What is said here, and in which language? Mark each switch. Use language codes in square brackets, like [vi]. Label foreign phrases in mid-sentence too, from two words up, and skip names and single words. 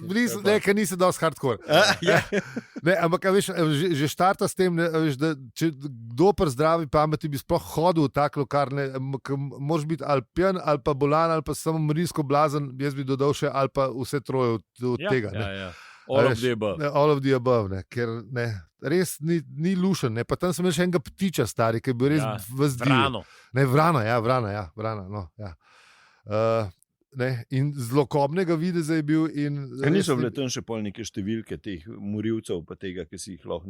[sl] Ne, ker nisi dosti hardcore. Ne, ampak veš, že štarta s tem, veš, da če kdo pri zdravi pameti bi sploh hodil v tak lokar, moraš biti ali pijan, ali pa bolan, ali pa samo morilsko blazen, jaz bi dodal še ali pa vse troje od tega. Ja. [en] All of the above. All of the above, [sl] ne, ker ne, res ni lušen. Ne. Pa tam sem imel še enega ptiča stari, ki je bil res vzdil. Vrano. Ne, vrana. No, ja. Ne, in zlokobnega videza je bil. Niso bile tam še pol neke številke teh morilcev, pa tega, ki si jih lahko